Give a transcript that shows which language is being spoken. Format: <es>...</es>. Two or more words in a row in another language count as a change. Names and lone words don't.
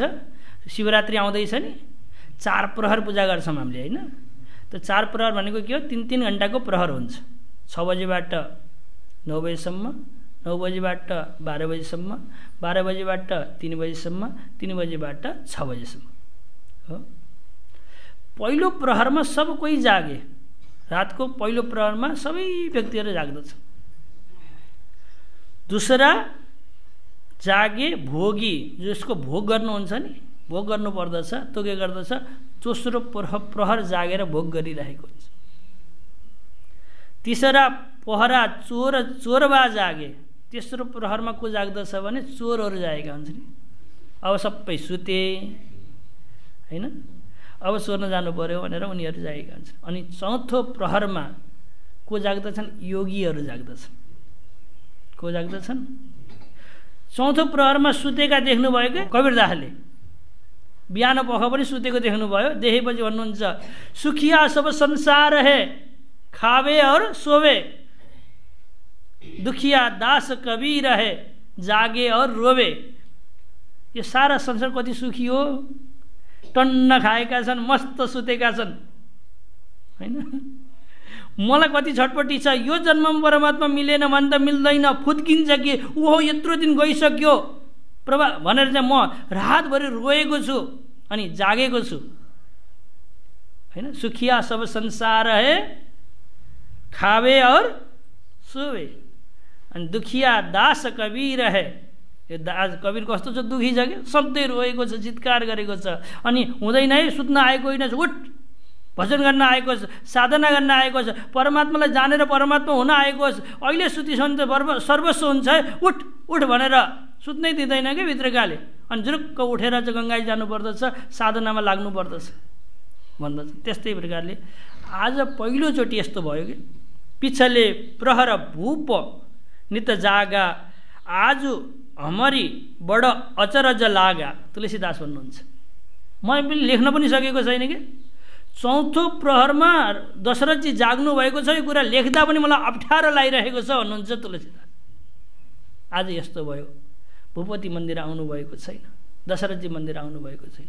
<ne>शिवरात्रि आउँदैछ नि, 4 प्रहर पूजा गर्छौँ हामीले, होइन। त 4 प्रहर भनेको के हो, 3-3 घण्टाको प्रहर हुन्छ। 6 बजेबाट 9 बजेसम्म, 9 बजेबाट 12 बजेसम्म, 12 बजेबाट 3 बजेसम्म, 3 बजेबाट 6 बजेसम्म हो। पहिलो प्रहरमा सब कोही जागे, रातको पहिलो प्रहरमा सबै व्यक्तिहरू जाग्दछ।</ne> <hi>दूसरा जागे भोगी,</hi> <ne>जसको भोग गर्नुहुन्छ नि, भोग गर्नु पर्दछ, त्यो के गर्दछ, दोस्रो प्रहर जागेर भोग गरिरहेको हुन्छ।</ne> <hi>तीसरा पहरा चोरवा जागे,</hi> <ne>तेस्रो प्रहरमा को जाग्दछ भने चोरहरू जागेका हुन्छ नि। अब सबै सुते, हैन। अब सोध्न जानु पर्यो भनेर उनीहरू जागेका हुन्छन्। अनि चौथो प्रहरमा को जाग्दछन्? योगीहरू जाग्दछन्। को जाग्दछन्? चौथो प्रहरमा सुतेका देख्नुभयो कि कबीरदासले बिहान पख पनि सुतेको देख्नुभयो। देखेपछि भन्नुहुन्छ</ne> <hi>सुखिया सब संसार है खावे और सोवे, दुखिया दास कबीर है जागे और रोवे।</hi> <ne>यो सारा संसार कति सुखी हो, टन्न खाएका छन्, मस्त सुतेका छन् हैन। मलाई कति छटपटी छ, यो जन्ममा परमात्मा मिलेन भने त मिल्दैन, फुत्किन्छ कि ओहो यत्रो दिन गइसक्यो प्रभा भनेर चाहिँ म रातभरि रोएको छु अनि जागेको छु हैन।</ne> <hi>सुखिया सब संसार है खावे और सोवे,</hi> <ne>अनि</ne> <hi>दुखिया दास कबीर है।</hi> <ne>यो दास कबीर कस्तो छ? दुखी छ कि सधैँ रोएको छ, चित्कार गरेको छ। अनि हुँदैन है, सुत्न आएको होइन, उठ भजन गर्न आएको छ, साधना गर्न आएको छ, परमात्मालाई जानेर परमात्मा हुन आएको छ। अहिले सुतिसम्म त सर्वस्व हुन्छ है, उठ उठ भनेर सुत्नै दिँदैन क्या भित्रकाले। अनि जुरुक्क उठेर चाहिँ गङ्गाजी जानुपर्दछ, साधनामा लाग्नु पर्दछ भन्दछ। त्यस्तै प्रकारले आज पहिलोचोटि यस्तो भयो कि</ne> <hi>पिछले प्रहर भूप नित जागा आज हमारी बड अचरज लागा।</hi> <ne>तुलसीदास भन्नुहुन्छ। मैले पनि लेख्न पनि सकेको छैन कि चौथो प्रहरमा दशरथजी जाग्नु भएको छ, यो कुरा लेख्दा पनि मलाई अप्ठ्यारो लागिरहेको छ भन्नुहुन्छ तुलसीदास। आज यस्तो भयो, भूपति मन्दिर आउनुभएको छैन, दशरथजी मन्दिर आउनुभएको छैन।</ne>